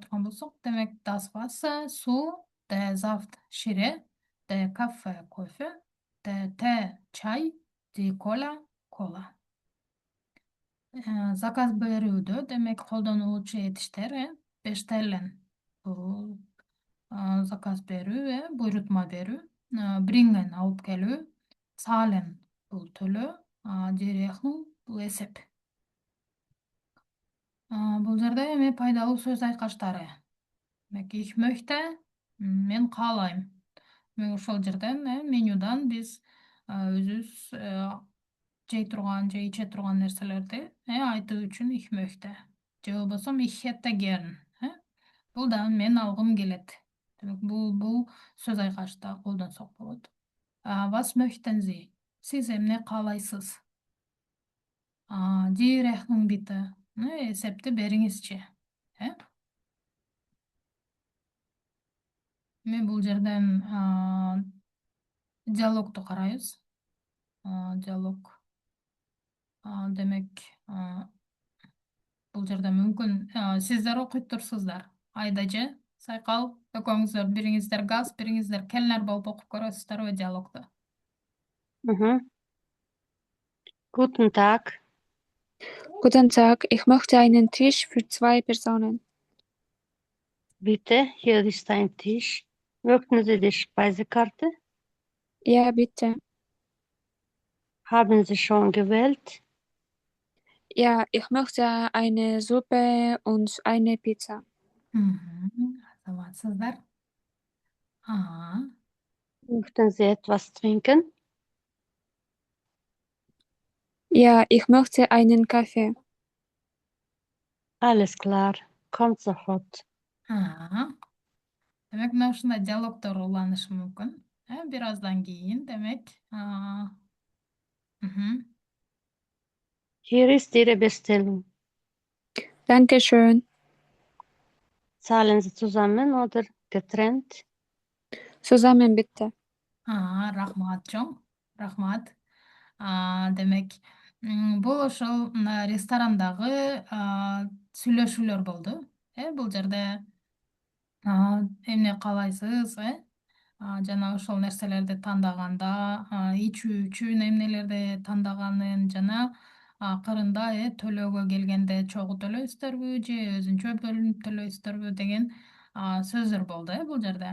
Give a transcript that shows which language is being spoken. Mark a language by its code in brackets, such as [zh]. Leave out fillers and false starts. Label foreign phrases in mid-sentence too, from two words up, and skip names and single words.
[ky] турган болсок, демек [de] das Wasser суу, der Saft шире, der Kaffee кофе, der Tee чай, die Cola кола. [ky] Заказ берүүдө, демек колдонулуучу этиштер bestellen бул заказ берүү, буйрутма берүү. bringen алып келүү, zahlen бул төлөө, [de] die Rechnung [ky] бул эсеп. Бул жерде эми пайдалуу сөз айкаштары. Демек, [de] ich möchte, [ky] мен каалайм. Демек, ошол жерден менюдан биз өзүбүз жей турган, же иче турган нерселерди айтуу үчүн [de] ich möchte. [ky] Же болбосо [de] ich hätte gern. [ky] Бул да мен алгым келет. Демек, бул сөз айкашта колдонсок болот. [de] Was möchten Sie? [ky] Сиз эмне каалайсыз? [de] Die Rechnung bitte. [ky] Эсепти бериңизчи. Мен бул жерден диалогту карайбыз. Диалог. Демек, бул жерде мүмкүн сиздер окуйт турсуздар. Айдажы, сайкал, экөөңүздөр бириңиздер газ, бириңиздер келнер болуп окуп көрөсүздөр диалогду. [de] Guten Tag. Guten Tag, ich möchte einen Tisch für 2 Personen. Bitte, hier ist ein Tisch. Möchten Sie die Speisekarte? Ja, bitte. Haben Sie schon gewählt? Ja, ich möchte eine Suppe und eine Pizza. [ky] Саламатсыздар. [de] Möchten Sie etwas trinken? Ja, ich möchte einen Kaffee. Alles klar, kommt sofort. [ky] Демек, мына ушундай диалогдор уланышы мүмкүн. Бир аздан кийин, демек, [de] Hier ist Ihre Bestellung. Danke schön. Zahlen Sie zusammen oder getrennt? Zusammen bitte. [ky] Рахмат, чоң. Рахмат. Демек, бул ошол ресторандагы сүйлөшүүлөр болду. Бул жерде эмне каалайсыз, жана ошол нерселерди тандаганда, ичүү үчүн эмнелерди тандаганын жана акырында төлөөгө келгенде чогуу төлөйсүздарбы же өзүнчө бөлүнүп төлөйсүздарбы деген сөздөр болду бул жерде.